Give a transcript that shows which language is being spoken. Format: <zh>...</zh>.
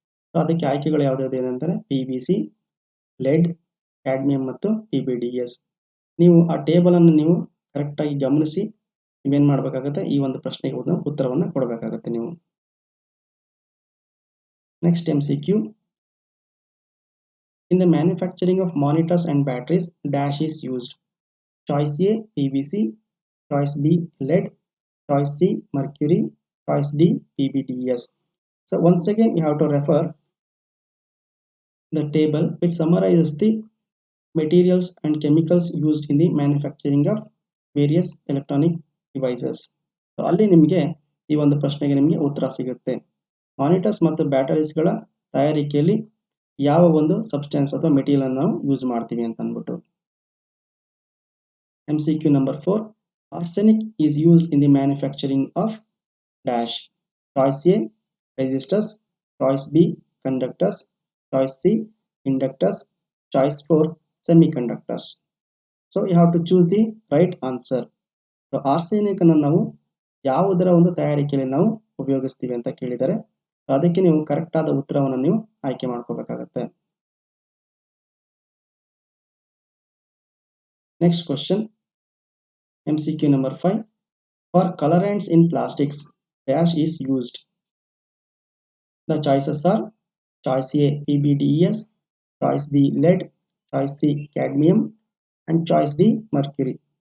<kn>So ಅದಕ್ಕೆ ಆಯ್ಕೆಗಳು ಯಾವುದ್ಯಾವುದು ಏನಂದರೆ PVC, lead, cadmium ಮತ್ತು PBDES. ನೀವು ಆ ಟೇಬಲನ್ನು ನೀವು ಕರೆಕ್ಟಾಗಿ ಗಮನಿಸಿ ನೀವೇನು ಮಾಡಬೇಕಾಗತ್ತೆ, ಈ ಒಂದು ಪ್ರಶ್ನೆಗೆ ಉತ್ತರವನ್ನು ಕೊಡಬೇಕಾಗತ್ತೆ ನೀವು.</kn> <en>Next MCQ. In the manufacturing of monitors and batteries, dash is used. Choice A, PVC. Choice B, lead. Choice C, mercury. Choice D, PBDES. So once again you have to refer the table which summarizes the materials and chemicals used in the manufacturing of various electronic devices.</en> <kn>So ಅಲ್ಲಿ ನಿಮಗೆ ಈ ಒಂದು ಪ್ರಶ್ನೆಗೆ ನಿಮಗೆ ಉತ್ತರ ಸಿಗುತ್ತೆ. Monitors ಮತ್ತು ಬ್ಯಾಟರೀಸ್ಗಳ ತಯಾರಿಕೆಯಲ್ಲಿ ಯಾವ ಒಂದು ಸಬ್ಸ್ಟೆನ್ಸ್ ಅಥವಾ ಮೆಟೀರಿಯಲ್ ಅನ್ನು ನಾವು ಯೂಸ್ ಮಾಡ್ತೀವಿ ಅಂತ ಅಂದ್ಬಿಟ್ಟು.</kn> <en>MCQ number 4. Arsenic is used in the manufacturing of dash. Choice A, resistors. Choice B, conductors. Choice C, inductors. Choice 4, semiconductors. So you have to choose the right answer.</en> <kn>So arsenic ಅನ್ನು ನಾವು ಯಾವುದರ ಒಂದು ತಯಾರಿಕೆಯಲ್ಲಿ ನಾವು ಉಪಯೋಗಿಸ್ತೀವಿ ಅಂತ ಕೇಳಿದರೆ ಅದಕ್ಕೆ ನೀವು ಕರೆಕ್ಟ್ ಆದ ಉತ್ತರವನ್ನು ನೀವು ಆಯ್ಕೆ ಮಾಡ್ಕೋಬೇಕಾಗತ್ತೆ.</kn> <en>Next question, MCQ number 5. For colorants in plastics, dash is used. The choices are choice A, PBDES, choice B, lead, choice C, cadmium, and choice D, mercury.</en>